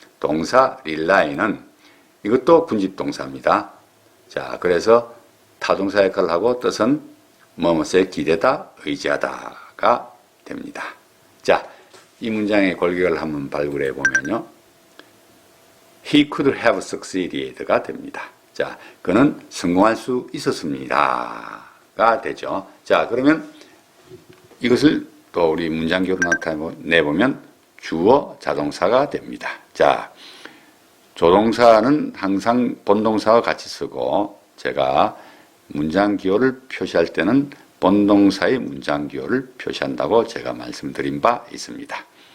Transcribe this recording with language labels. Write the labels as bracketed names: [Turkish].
[Korean] 동사 릴라이는 이것도 군집동사입니다. 자, 그래서 타동사 역할을 하고 뜻은 뭐뭐에 기대다, 의지하다가 됩니다. 자, 이 문장의 골격을 한번 발굴해 보면요. [English] He could have succeeded [Korean] 가 됩니다. 자, 그는 성공할 수 있었습니다가 되죠. 자, 그러면 이것을 또 우리 문장기호로 나타내보면 주어 자동사가 됩니다. 자, 조동사는 항상 본동사와 같이 쓰고 제가 문장기호를 표시할 때는 본동사의 문장기호를 표시한다고 제가 말씀드린 바 있습니다.